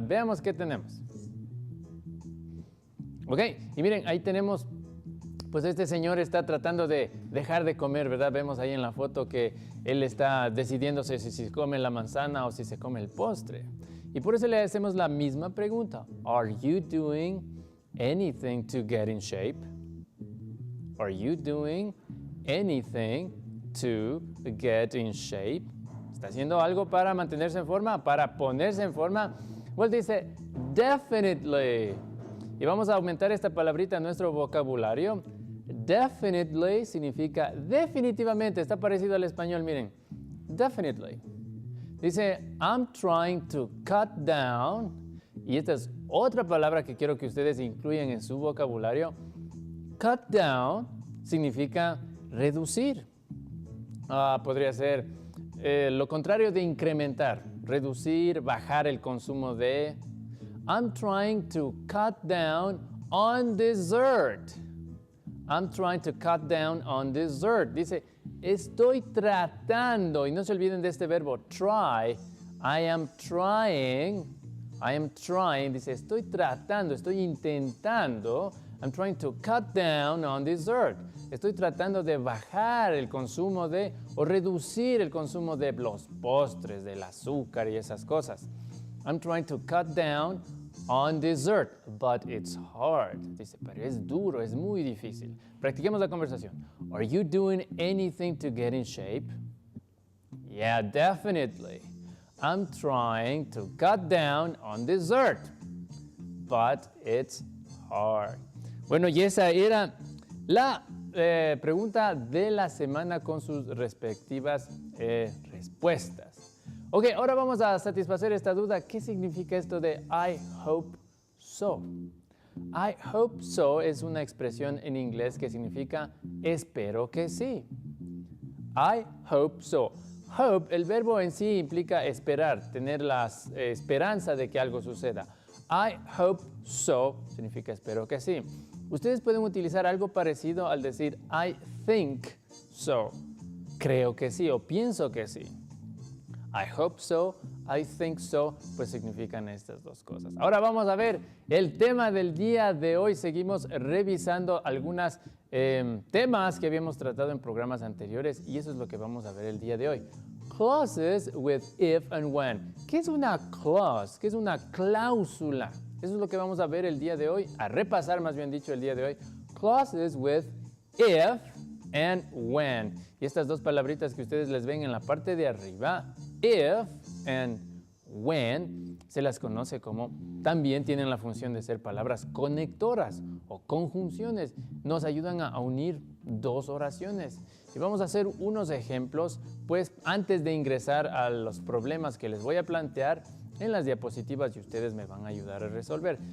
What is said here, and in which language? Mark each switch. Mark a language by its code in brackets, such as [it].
[es] Veamos qué tenemos. Ok, y miren, ahí tenemos, pues este señor está tratando de dejar de comer, ¿verdad? Vemos ahí en la foto que él está decidiéndose si se come la manzana o si se come el postre. Y por eso le hacemos la misma pregunta. [en] Are you doing anything to get in shape? Are you doing anything to get in shape? [es] ¿Está haciendo algo para mantenerse en forma, para ponerse en forma? Well, dice, definitely. Y vamos a aumentar esta palabrita en nuestro vocabulario. Definitely significa definitivamente. Está parecido al español, miren. [en] Definitely. Dice, I'm trying to cut down. [es] Y esta es otra palabra que quiero que ustedes incluyan en su vocabulario. Cut down significa reducir. Podría ser lo contrario de incrementar. Reducir, bajar el consumo de. [en] I'm trying to cut down on dessert. I'm trying to cut down on dessert. [es] Dice, estoy tratando, y no se olviden de este verbo, try. [en] I am trying, [es] dice, estoy tratando, estoy intentando. [en] I'm trying to cut down on dessert. [es] Estoy tratando de bajar el consumo de, o reducir el consumo de los postres, del azúcar y esas cosas. [en] I'm trying to cut down on dessert, but it's hard. [es] Dice, pero es duro, es muy difícil. Practiquemos la conversación. [en] Are you doing anything to get in shape? Yeah, definitely. I'm trying to cut down on dessert, but it's hard. [es] Bueno, y esa era la pregunta de la semana con sus respectivas respuestas. Ok, ahora vamos a satisfacer esta duda. ¿Qué significa esto de [en] I hope so? I hope so [es] es una expresión en inglés que significa espero que sí. I hope so. Hope, el verbo en sí implica esperar, tener la esperanza de que algo suceda. [en] I hope so [es] significa espero que sí. Ustedes pueden utilizar algo parecido al decir [en] I think so. [es] Creo que sí o pienso que sí. [en] I hope so, I think so, [es] pues significan estas dos cosas. Ahora vamos a ver el tema del día de hoy. Seguimos revisando algunos temas que habíamos tratado en programas anteriores y eso es lo que vamos a ver el día de hoy. [en] Clauses with if and when. [es] ¿Qué es una clause? ¿Qué es una cláusula? Eso es lo que vamos a ver el día de hoy, a repasar más bien dicho el día de hoy. [en] Clauses with if and when. [es] Y estas dos palabritas que ustedes les ven en la parte de arriba, if and when, se las conoce como, también tienen la función de ser palabras conectoras o conjunciones. Nos ayudan a unir dos oraciones. Y vamos a hacer unos ejemplos, pues antes de ingresar a los problemas que les voy a plantear en las diapositivas y ustedes me van a ayudar a resolver.